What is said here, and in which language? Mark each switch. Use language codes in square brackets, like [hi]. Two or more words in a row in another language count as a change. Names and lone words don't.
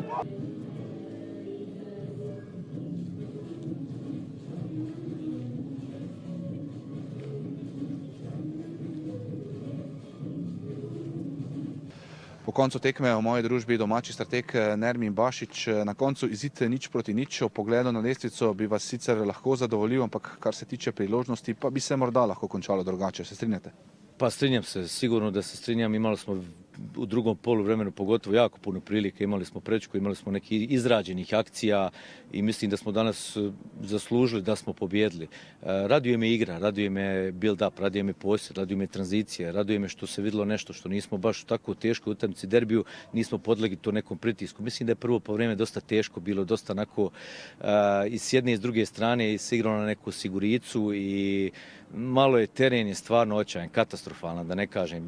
[sl] Po koncu tekme v moji družbi domači strateg Nermin Bašić. Na koncu izid 0-0. O pogledu na lestvico bi vas sicer lahko zadovoljil, ampak kar se tiče priložnosti, pa bi se morda lahko končalo drugače. Se strinjate? [hr] Pa strinjam se, sigurno da se strinjam. Imali smo u drugom poluvremenu pogotovo jako puno prilike. Imali smo Prečku, imali smo nekih izrađenih akcija i mislim da smo danas zaslužili da smo pobjedili. Raduje me igra, raduje me [en] build up, [hr] raduje me posjed, raduje me tranzicije, raduje me što se vidjelo nešto što nismo baš tako teško u utakmici derbiju, nismo podlegli to nekom pritisku. Mislim da je prvo povreme dosta teško bilo, dosta onako i s jedne i s druge strane se igralo na neku siguricu i malo je teren je stvarno očajan, katastrofalan, da ne kažem.